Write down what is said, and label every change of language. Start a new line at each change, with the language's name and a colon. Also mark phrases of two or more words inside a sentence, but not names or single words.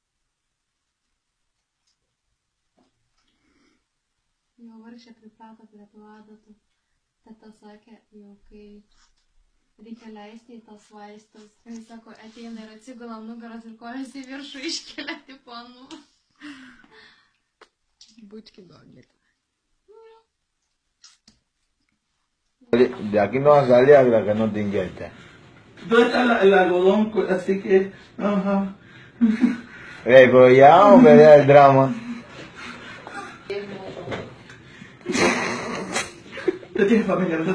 Lithuanian: Jau vargšė priprato prie tų adatų. Teta sakė, jau kai reikia leisti į tas vaistus. Jis sako, ateina ir atsigula nugaras ir kojas į viršų iškelia, tipo, nu. Bučki doggy.
Spanish: De aquí no sale hasta que no te inyectes. ¿Dónde está el algodón? Así que... Ajá. Pero ya, hombre, ya el drama. ¿Usted tiene familia, verdad?